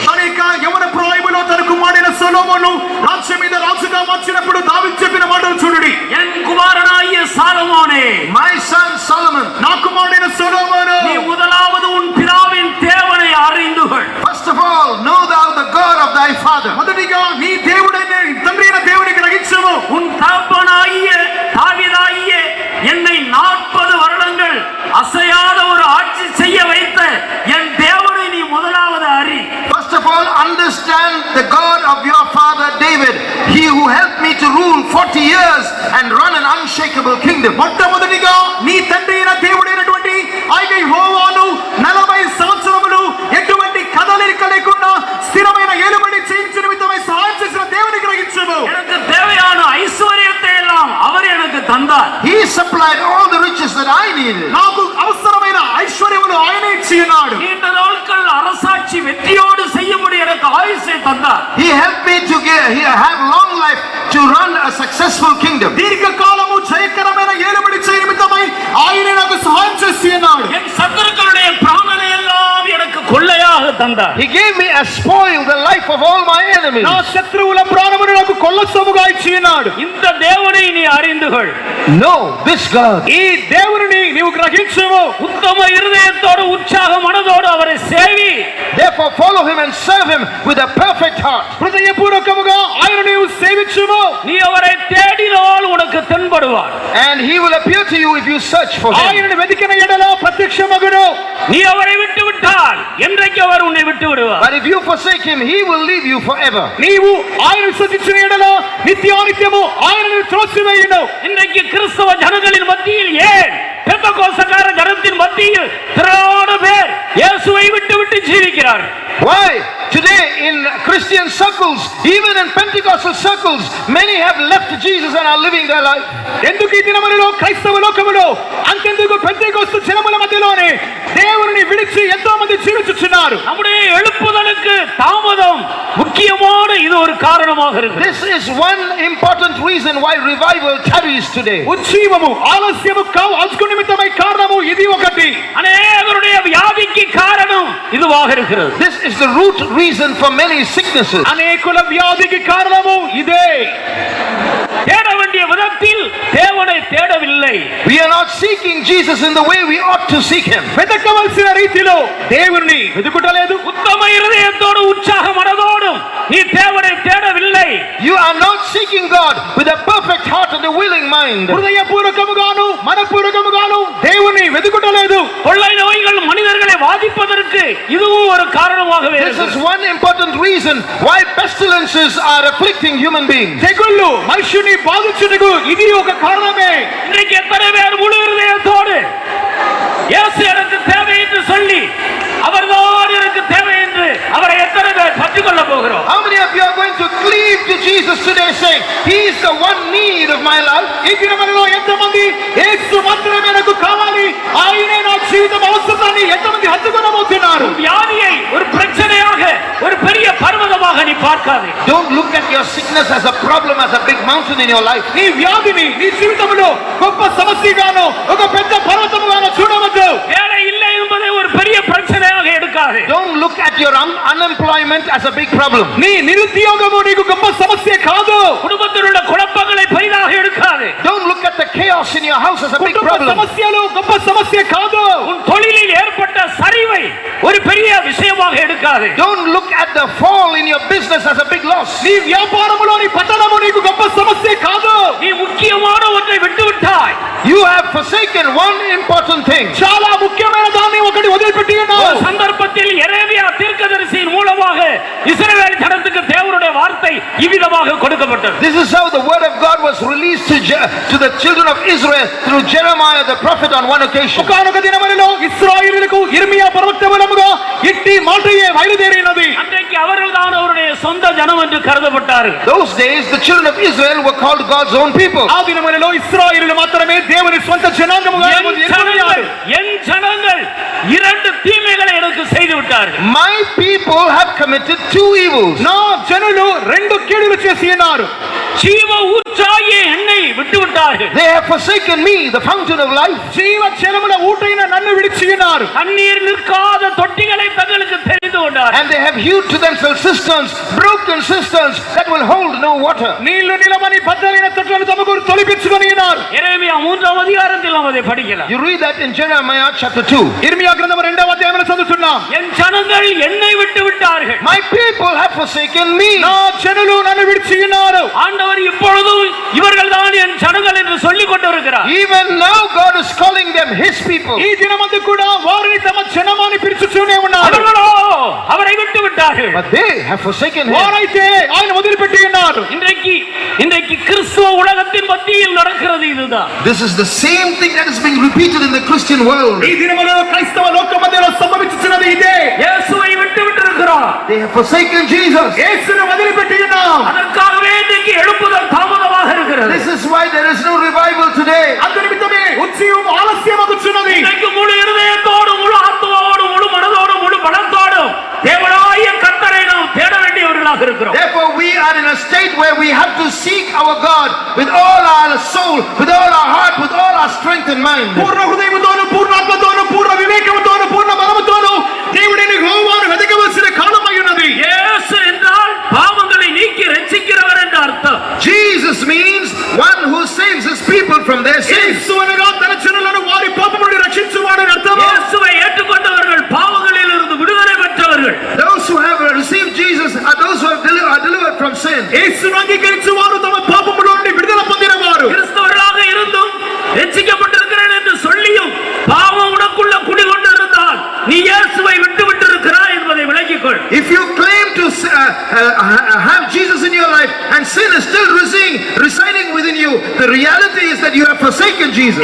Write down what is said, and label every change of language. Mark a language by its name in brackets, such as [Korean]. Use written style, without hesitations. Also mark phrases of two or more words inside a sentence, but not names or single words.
[Telugu] అనేక యవన ప్రాయములో తన కుమారుడైన సొలొమోను రాజ్యం మీద రాజుగా మార్చినప్పుడు దావీదు చెప్పిన మాటలు చూడండి. [Tamil] என் குமாரனாகிய சாலமோனே, [English] My son Solomon, [Telugu] నా కుమారుడైన సొలొమోను, [Tamil] நீ முதலாவது உன் பிதாவின் தேவனை அறிந்து கொள். [English] first of all, know thou the God of thy father. [Telugu] మొదటిగా నీ దేవుడైన తండ్రి అయిన దేవుని గ్రహించము. [Tamil] உன் தகப்பனாகிய தாவீதாகிய என்னை 40 வருடங்கள் அசையாத ஒரு ஆட்சி செய்ய வைத்த என் தேவனை நீ முதலாவது அறி. [English] First of all, understand the God of your father David, he who helped me to rule 40 years and run an unshakable kingdom. [Telugu] మొట్టమొదటిగా నీ తండ్రి అయిన దేవుడైనటువంటి ఆయన యెహోవాను 40 సంవత్సరములు ఎటువంటి కదలిక లేకుండా స్థిరమైన ఏలుబడి చేయించిన నిమిత్తమై సహాయం చేసిన దేవుని గ్రహించము. [Tamil] எனக்கு தேவையான ஐஸ்வர்யத்தை எல்லாம் அவர் எனக்கு தந்தார். [English] He supplied all the riches that I needed. [Telugu] నాకు అవసరమైన ఐశ్వర్యములు ఆయన ఇచ్చి ఉన్నాడు. [Tamil] நீண்ட நாட்கள் அரசாட்சி வெற்றியோடு செய்யும்படி எனக்கு ஆயுசை தந்தார். [English] He helped me to have long life to run a successful kingdom. [Telugu] దీర్ఘకాలము జయకరమైన ఏలుబడి చేయ నిమిత్తమై ఆయన నాకు సహాయం చేసి ఉన్నాడు. [Tamil] என் சத்துருக்களுடைய பிராணனை எல்லாம் எனக்கு கொள்ளையாக தந்தார். [English] He gave me as spoil the life of all my enemies. [Telugu] నా శత్రువుల ప్రాణమును నాకు కొల్లసొమ్ముగా ఇచ్చి ఉన్నాడు. [Tamil] இந்த தேவனை நீ அறிந்து கொள். [English] Know this God. [Telugu] ఈ దేవుని నీవు గ్రహించుము. [Tamil] உத்தம இருதயத்தோடு உற்சாக மனதோடு அவரை சேவி. [English] Therefore follow him and serve him with a perfect heart. [Telugu] హృదయపూర్వకముగా ఆయన నీవు సేవించుము. [Tamil] நீ அவரை தேடினால் உனக்கு தென்படுவார். [English] And he will appear to you if you search for him. [Telugu] ఆయనను వెతికిన ఎడల ప్రత్యక్షమగును. [Tamil] நீ அவரை விட்டு விட்டால் என்றைக்கு அவர் உன்னை விட்டு விடுவார். [English] But if you forsake him, he will leave you forever. [Telugu] నీవు ఆయన విశ్వసించిన ఎడల నిత్యానిత్యము ఆయనను త్రోసివేయును. [Tamil] இன்றைக்கு கிறிஸ்தவ ஜனங்களின் மத்தியில் ஏன் பெந்தகோஸ்தக்கார ஜனத்தின் மத்தியில் திரளான பேர் இயேசுவை விட்டு விட்டு ஜீவிக்கிறார்கள்? [English] Why? Today in Christian circles, even in Pentecostal circles, many have left Jesus and are living their life. [Telugu] ఎందుకు ఈ దినములలో క్రైస్తవ లోకములో అంతెందుకు పెంతెకోస్తు జనముల మధ్యలోనే దేవుని విడిచి ఎంతో మంది జీవించుచున్నారు. [Tamil] நம்முடைய எழுப்புதலுக்கு தாமதம் முக்கியமான இது ஒரு காரணமாக இருக்கு. [English] This is one important reason why revival tarries today. [Telugu] ఉజ్జీవము ఆలస్యము కావచ్చు నిమిత్తమై కారణము ఇది ఒకటి. [Tamil] அநேகருடைய வியாதிக்கு காரணம் இதுவாக இருக்கிறது. [English] This is the root reason for many sicknesses. [Telugu] అనేకుల వ్యాధికి కారణము ఇదే. [Tamil] தேட வேண்டிய விதத்தில் தேவனை தேடவில்லை. [English] We are not seeking Jesus in the way we ought to seek him. [Telugu] వెతకవలసిన రీతిలో దేవుణ్ణి వెతుకుటలేదు. [Tamil] உத்தம இருதயத்தோடு உற்சாக மனதோடு நீ தேவனை தேடவில்லை. [English] You are not seeking God with a perfect heart and a willing mind. [Telugu] హృదయపూర్వకముగాను మనపూర్వకముగాను దేవుణ్ణి వెతుకుటలేదు. [Tamil] கொள்ளை நோய்கள் மனிதர்களை வாதிப்பதற்கு இதுவும் ஒரு காரணமாகவே [English] This is [Tamil] இருக்கிறது. [English] one important reason why pestilences are afflicting human beings. [Telugu] తెగుళ్ళు మనుషుని బాధించుటకు ఇది ఒక కారణమే. [Tamil] இன்றைக்கு எத்தனை பேர் முழு இருதயத்தோடு இயேசு எனக்கு தேவை என்று சொல்லி அவர்தான் எனக்கு தேவை என்று அவரை எத்தனை பேர் பற்றிக் கொள்ள போகிறோம்? [English] How many of you are going to cleave to Jesus today saying, he is the one need of my life? [Telugu] ఈ దినములలో ఎంతమంది యేసు మాత్రమే నాకు కావాలి, ఆయనే నా జీవితం అవసరాన్ని ఎంతమంది హత్తుకొనబోతున్నారు? [Tamil] வியாதியை ஒரு பிரச்சனையாக ஒரு பெரிய பர்வதமாக நீ பார்க்காதே. [English] Don't look at your sickness as a problem, as a big mountain in your life. [Telugu] నీ వ్యాధిని నీ జీవితంలో గొప్ప సమస్యగానో ఒక పెద్ద పర్వతముగానో చూడవద్దు. [Tamil] வேலை இல்லை என்பதை ஒரு பெரிய பிரச்சனையாக எடுக்காதே. [English] Don't look at your unemployment as a big problem. [Telugu] నీ నిరుద్యోగము నీకు గొప్ప సమస్య కాదు. [Tamil] குடும்பத்தில் உள்ள குழப்பங்களை பெரிதாக எடுக்காதே. [English] Don't look at the chaos in your house as a big [Telugu] కుటుంబ [English] problem. [Telugu] సమస్యలు గొప్ప సమస్య కాదు. [Tamil] உன் தொழிலில் ஏற்பட்ட சரிவை ஒரு பெரிய விஷயமாக எடுக்காதே. [English] Don't look at the fall in your business as a big loss. [Telugu] నీ వ్యాపారములోని పతనము నీకు గొప్ప సమస్య కాదు. [Tamil] நீ ముఖ్యமான ஒன்றை விட்டுவிட்டாய். [English] You have forsaken one important thing. [Telugu] చాలా ముఖ్యమైన దాన్ని ఒకటి వదిలిపెట్టి [Tamil] ஒரு [Telugu] ఉన్నావు. [Tamil] சந்தர்ப்பத்தில் எரேமியா தீர்க்கதரிசியின் மூலமாக இஸ்ரவேல் ஜனத்துக்கு தேவனுடைய வார்த்தை இவ்விதமாக கொடுக்கப்பட்டது. [English] This is how the word of God was released to the children of Israel through Jeremiah the prophet on one occasion. [Telugu] ఒకానొక దినములలో ఇశ్రాయేలులకు ఇర్మియా ప్రవక్త మూలముగా ఇట్టి మాటయే బయలుదేరినది. [Tamil] அன்றைக்கு அவர்கள்தான் அவருடைய சொந்த ஜனம் என்று கருதப்பட்டார்கள். [English] Those days the children of Israel were called God's own people. [Telugu] ఆ దినములలో ఇశ్రాయేలులు మాత్రమే దేవుని స్వంత జనాంగముగా ఎన్నుకొనియారు. [Tamil] என் ஜனங்கள் இரண்டு தீமைகளை எனக்கு செய்து விட்டார்கள். [English] My people have committed two evils. [Telugu] నా జనులు రెండు కీడులు చేసి ఉన్నారు. [Tamil] ஜீவ ஊற்றாகிய என்னை விட்டு விட்டார்கள். [English] They have forsaken me, the fountain of life. [Telugu] జీవ జలముల ఊట ఆయన నన్ను విడిచి ఉన్నారు. [Tamil] கண்ணீர் நிற்காத தொட்டிகளை தங்களுக்கு தெரிந்து கொண்டார். [English] And they have hewed to themselves cisterns, broken cisterns that will hold no water. [Telugu] నీళ్లు నిలవని బద్దలైన తొట్లను తమకు తొలిపించుకొని ఉన్నారు. [Tamil] எரேமியா 3ஆம் அதிகாரத்தில் நாம் அதை படிக்கலாம். [English] You read that in Jeremiah chapter 2. [Telugu] ఇర్మియా గ్రంథం 2వ అధ్యాయంలో చదువుతున్నాం. [Tamil] என் ஜனங்கள் என்னை விட்டு விட்டார்கள். [English] My people have forsaken me. [Telugu] నా జనులు నన్ను విడిచి ఉన్నారు. [Tamil] ஆண்டவர் இப்பொழுதும் இவர்கள்தான் என் ஜனங்கள் என்று சொல்லிக் கொண்டிருக்கிறார். [English] Even now God is calling them his people. [Telugu] ఈ దినమందు కూడా వారిని తమ జనమని పిలుచుచూనే ఉన్నారు. [Tamil] அவர்களோ அவரை விட்டு விட்டார்கள். [English] But they have forsaken him. [Telugu] వారైతే ఆయన వదిలిపెట్టి ఉన్నారు. [Tamil] இன்றைக்கு கிறிஸ்துவ உலகத்தின் மத்தியில் நடக்கிறது இதுதான். [English] This is the same thing that is being repeated in the Christian world. [Telugu] ఈ దినములో క్రైస్తవ లోక మధ్యలో సంభవించుచున్నది ఇదే. [Tamil] இயேசுவை விட்டு விட்டிருக்கிறோம். [English] They have forsaken Jesus. [Telugu] యేసును వదిలిపెట్టి ఉన్నాం. [Tamil] அதற்காகவே இன்றைக்கு எழுப்புதல் தாமதமாக இருக்கிறது. [English] This is why there is no revival today. [Telugu] అందు నిమిత్తమే ఉత్సవం ఆలస్యమగుచున్నది. [Tamil] இன்றைக்கு முழு இருதயத்தோடு, முழு ஆத்துமாவோடு, முழு மனதோடு, முழு பலத்தோடு தேவனாகிய கர்த்தரை நாம் தேட வேண்டியவர்களாக இருக்கிறோம். [English] Therefore we are in a state where we have to seek our God with all our soul, with all our heart, with all our strength and mind. [Telugu] పూర్ణ హృదయముతోను, పూర్ణాత్మతోను, పూర్ణ వివేకముతోను, పూర్ణ బలముతోను దేవుడిని యెహోవాను వెతకవలసిన కాలమై ఉన్నది. [Tamil] இயேசு என்றால் பாவங்களை நீக்கி ரட்சிக்கிறவர் என்ற அர்த்தம். [English] Jesus means one who saves his people from their sins. [Telugu] యేసు అనగా తన జనులను వారి పాపముల నుండి రక్షించువాడని అర్థం. [Tamil] இயேசுவை ஏற்றுக்கொண்டவர்கள் பாவங்களில் இருந்து விடுதலை பெற்றவர்கள். [English] Those who have received Jesus are those who are delivered from sin. [Telugu] యేసును అంగీకరించువారు తమ పాపముల నుండి విడుదల పొందినవారు. [Tamil] கிறிஸ்தவர்களாக இருந்தும் ரட்சிக்கப்பட்டிருக்கிறேன் என்று சொல்லியும் பாவம் உனக்குள்ள குடிகொண்டிருந்தால் நீ இயேசுவை விட்டு விட்டிருக்கிறாய் என்பதை விளங்கிக்கொள். [English] If you claim to have Jesus in your life and sin is still residing within you, the reality is that you have forsaken Jesus.